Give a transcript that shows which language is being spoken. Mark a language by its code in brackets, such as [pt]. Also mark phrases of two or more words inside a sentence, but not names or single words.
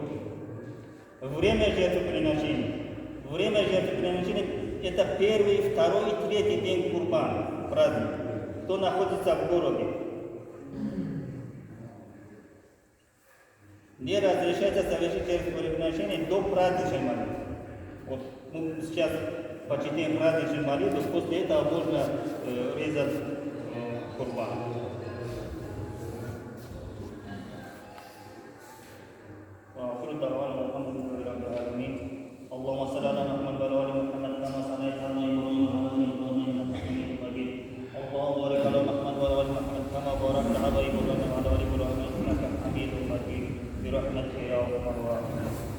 [ru] Время жертвоприношения. Время жертвоприношения – это 1, 2 и 3 день курбан, праздник, кто находится в городе. Не разрешается совершить жертвоприношение до праздничной молитвы. Вот мы сейчас почитаем праздничную молитву, после этого можно резать курбан. [ar] اللهم صل على محمد وعلى ال محمد كما صليت على ابراهيم وعلى ال ابراهيم انك حميد مجيد اللهم بارك على محمد وعلى ال محمد كما باركت على ابراهيم وعلى ال ابراهيم انك حميد مجيد برحمتك يا ارحم الراحمين.